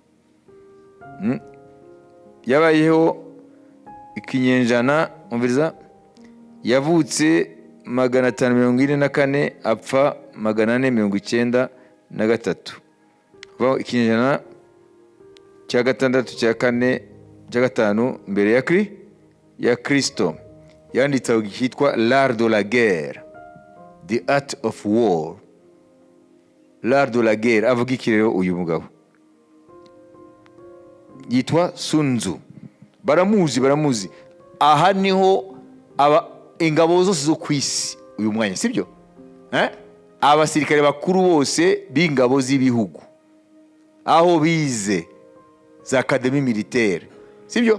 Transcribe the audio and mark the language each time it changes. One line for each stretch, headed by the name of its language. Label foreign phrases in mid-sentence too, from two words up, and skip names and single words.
Kinyarwanda: Yabayeho ikinyejana, umviriza, yavutse 544 apfa 493. Ikinyejana cya gatandatu, cya kane, cya gatanu mbere ya Kristo. Yanditse cyitwa L'art de la guerre, the art of war. L'art de la guerre. Avuga iki rero uyu mugabo? Yitwa Sun Tzu. Baramuzi. Aha niho ingabo zose zo kwisi uyu mwanya, sibyo? Abasirikare bakuru bose b'ingabo z'ibihugu aho bize za akademi militaire, sibyo?